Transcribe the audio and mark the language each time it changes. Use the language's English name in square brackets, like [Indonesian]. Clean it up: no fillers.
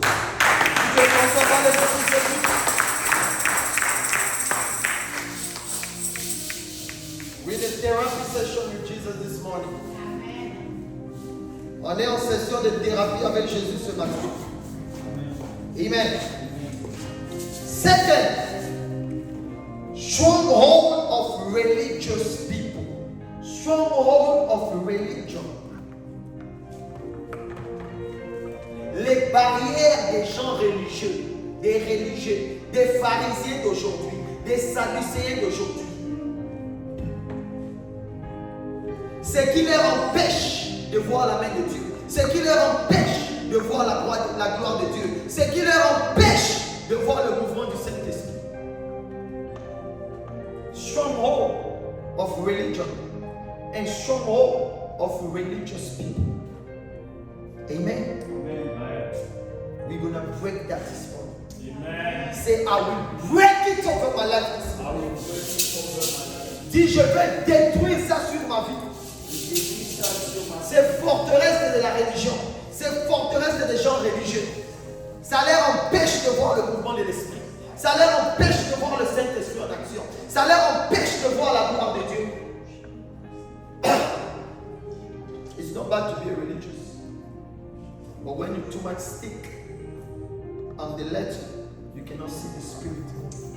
[French] Tu es content, parlez pour Jésus. [English] We're in a therapy session with Jesus this morning. [French] On est en session de thérapie avec Jésus ce matin. Amen. [English] Second, stronghold of religious people. Stronghold of religion. [French] Les barrières des gens religieux, des pharisiens d'aujourd'hui, des sadducéens d'aujourd'hui. Ce qui leur empêche de voir la main de Dieu, ce qui leur empêche de voir la gloire de Dieu, ce qui leur empêche de voir le mouvement du Saint-Esprit. [English] Stronghold of religion and stronghold of religious people. Amen. We're going to break that this morning. Amen. Say, I will break it over my life this I morning. will break it over my life. [French] Dis, je vais détruire ça sur ma vie. Ces forteresses de la religion, ces forteresses des gens religieux, ça leur empêche de voir le mouvement de l'Esprit. Ça leur empêche de voir le Saint-Esprit en action. Ça leur empêche de voir la gloire de Dieu. [English] It's not bad to be religious. But when you too much stick on the letter, you cannot see the Spirit move.